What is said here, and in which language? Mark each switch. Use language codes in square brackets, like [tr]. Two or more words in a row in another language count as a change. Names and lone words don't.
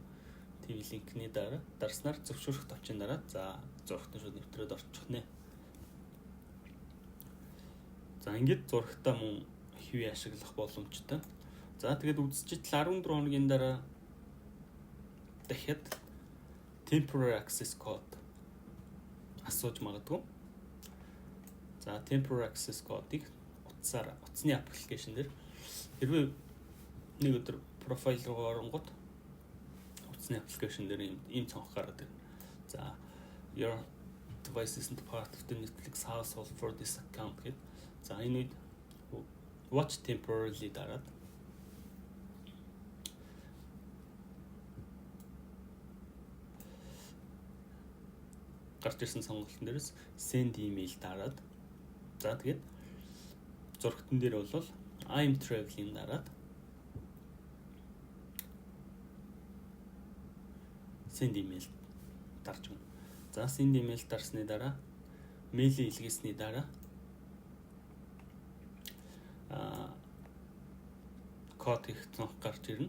[en] TV link- [mn] ний дараа дарснаар зөвшөөрөх товчийн дараа за зурагт нь шууд нэвтрээд орчих нэ. За ингээд зурагтаа мөн хэвээ ашиглах боломжтой. За тэгээд үзэгчдэл 14 хоногийн дараа дахиад [en] temporary access code [mn] асууж магадгүй. За [en] temporary access code- [mn] ыг утасны аппликейшн дээр хэрвээ нэг өдөр профайл руу оронгод утасны аппликейшн дээр ийм цонх гараад ирнэ. [en] За your device isn't part of the Netflix household for this account гэд. [mn] За энэ үед [en] watch temporarily [mn] дараад гарч ирсэн сонголтын дээрээс [en] send email [mn] дараад за тэгээд зурагтан дээр бол [en] I'm traveling [mn] дараад [en] send email [mn] дарж өгнө. За [en] send email [mn] дарсны дараа мэйлийн илгээсний дараа код их цонх гарч ирнэ.